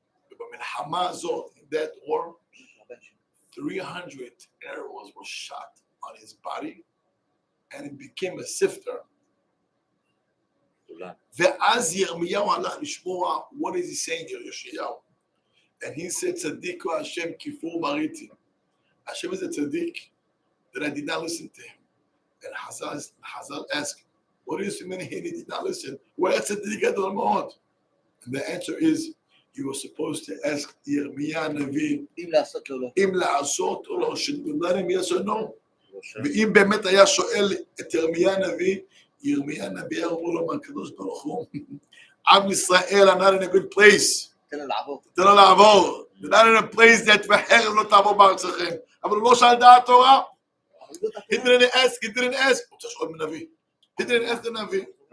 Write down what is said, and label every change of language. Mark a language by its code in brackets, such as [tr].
[en] But in Hamazot, in that war, 300 arrows were shot on his body, and it became a sifter. [he] ואז ירמיהו הלך לשמוע, [en] what is he saying here, יאשיהו? And he said, [he] צדיק הוא השם כיפור מריתי. [en] Hashem is a tzaddik that I did not listen to him. And Hazal asked, what do you mean he did not listen? Where tzaddik gadol מאוד? And the answer is, you were supposed to ask Yirmiyah Navi, [he] אם לעשות או לא, [en] should you let him yes or no? [he] ואם באמת היה שואל את ירמיה הנביא, ירמיה הנביא אמרו לו מהקדוש ברוך הוא, עם ישראל [en] are not in a good place. [he] תן לו לעבור. [en] They're not in a place that [he] וחרב לא תעבור בארצכם. אבל הוא לא שאל דעת תורה. [en] He didn't ask. [he] הוא צריך לשאול מנביא. [en] He didn't ask the נביא.